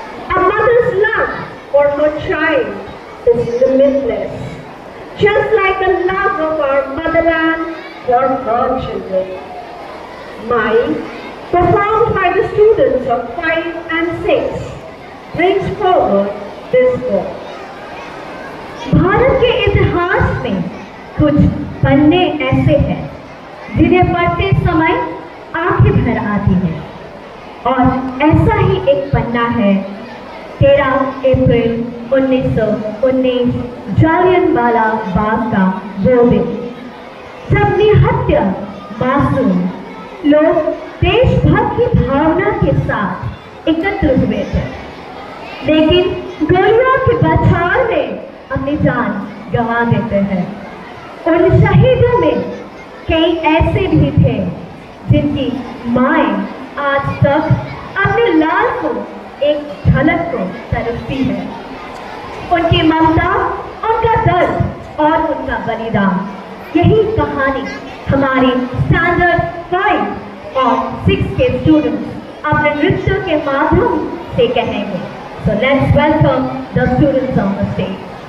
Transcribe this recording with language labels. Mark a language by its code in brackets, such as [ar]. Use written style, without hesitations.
[en] A mother's love for her child is limitless, just like the love of our motherland for her children. Mine, performed by the students of 5 and 6, brings forward this book. [hi] Bharat के इतिहास में कुछ पन्ने ऐसे हैं जिन्हें पढ़ते समय आंखें भर आती हैं, और ऐसा ही एक पन्ना है 13 अप्रैल 1919 जालियनवाला बाग का वो दिन, जब निहत्या मासूम लोग देशभक्त की भावना के साथ एकत्र हुए थे, लेकिन गोलियों के बछार में अपनी जान गंवा देते हैं। उन शहीदों में कई ऐसे भी थे जिनकी माएं आज तक अपने लाल को एक झलक को तरसती है। उनकी ममता, उनका दर्द और उनका बलिदान, यही कहानी हमारी स्टैंडर्ड 5 और 6 के स्टूडेंट्स अपने नृत्य के माध्यम से कहेंगे। [en] So let's welcome the students on the stage.